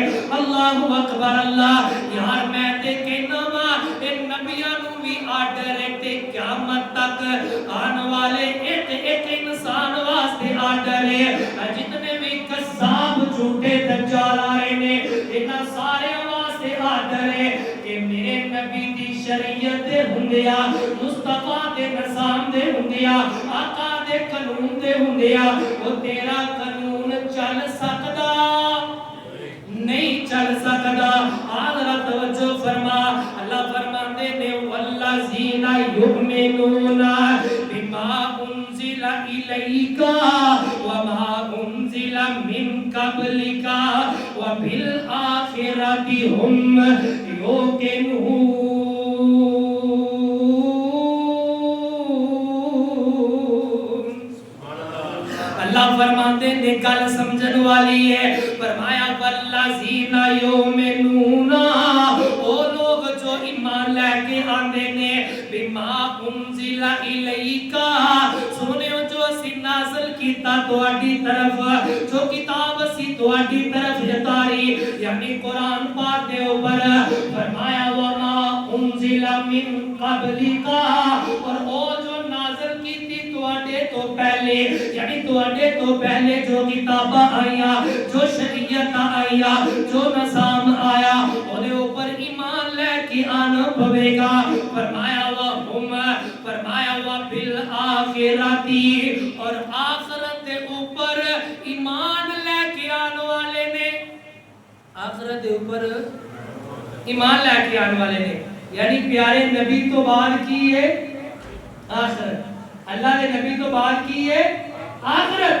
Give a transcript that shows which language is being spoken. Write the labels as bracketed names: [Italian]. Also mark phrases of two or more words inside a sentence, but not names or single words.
[Arabic] اللہ اکبر [Punjabi] اللہ، یار میں تے کہنا وا ان نبیاں نو بھی آرڈر ہے تے قیامت تک آن والے ایک انسان واسطے آرڈر ہے، جتنے بھی قذاب جھوٹے دجال آ رہے نے انہاں سارے واسطے آرڈر ہے کہ میرے نبی دی شریعت دے ہوندیا، مصطفیٰ دے نظام دے ہوندیا، آقا دے قانون دے ہوندیا وہ تیرا قانون چل سکدا نہیں چل سکدا۔ حضرت توجہ فرما، اللہ فرماتے نے [Arabic] والذین یؤمنون بما انزل الیک وما انزل من قبلک وبالآخرۃ هم یوقنون۔ [Punjabi] اللہ فرماتے نے گل سمجھن والی ہے، فرمایا [Arabic] والذین یؤمنون، [Punjabi] وہ لوگ جو ایمان لے کے آندے نے [Arabic] بما انزل الیک، [Punjabi] سنیو جو اسی نازل کیتا تواڈی طرف، جو کتاب اسی تواڈی طرف اتاری یعنی قرآن پاک دے اوپر، فرمایا [Arabic] وما انزل من قبلک، [Punjabi] اور او جو نازل کیتی تواڈے تو پہلے یعنی تواڈے تو پہلے جو کتاباں آئیاں، جو شریعت آئیاں، جو نظام آیا اودے اوپر ایمان لے کے آنا پوے گا۔ فرمایا وہم، فرمایا وبالآخرۃ، اور آخرت دے اوپر ایمان لے کے آنے والے نے، آخرت دے اوپر ایمان لے کے آنے والے نے، یعنی پیارے نبی تو بعد کی ہے آخرت، اللہ نے نبی تو بعد کی ہے آخرت۔